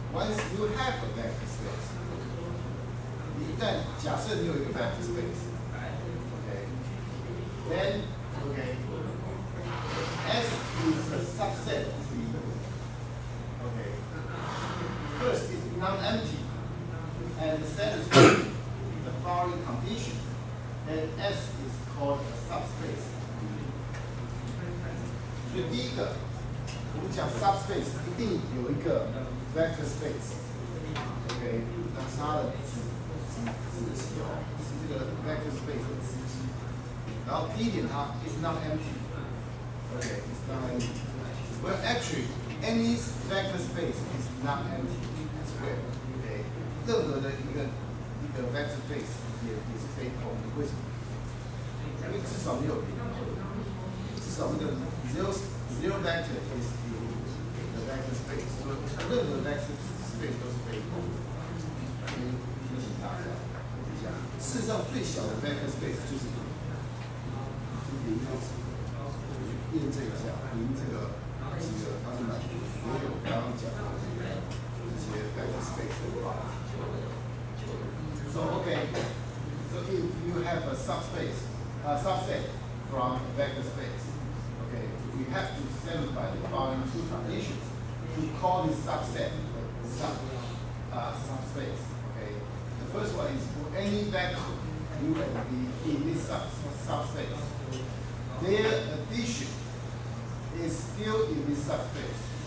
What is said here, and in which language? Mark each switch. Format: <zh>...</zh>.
<en>Once you have a vector space,</en> <zh>一旦假设你有一个</zh> <en>vector space, okay, then okay, S is a subset of V. Okay. First, it's non-empty and satisfies the following condition, then S is called a subspace.</en> <zh>所以第一个，我们讲 subspace 一定有一个 vector space。 OK， 那是它的子集哦，是这个 vector space 的子集。然后第一点它</zh> <en>is not empty。 OK， it's not empty. Well, actually, any vector space is not empty as well.</en> <zh>OK， 任何的一个 vector space 也是非空的，为什么？因为至少没有零，至少那个</zh> <en>zero vector is the vector space，</en> <zh>所以任何 vector space 都是非空的。提醒大家，事实上最小的 vector space 就是零开始，验证一下零这个几个它是满足所有刚刚讲的这些 vector space 的话。</zh> <en>So okay, so if you have a subset from a vector space, okay, we have to satisfy the following 2 conditions to call this subset subspace. Okay, the first one is for any vector u and v in this subspace, their addition is still in this subspace.</en>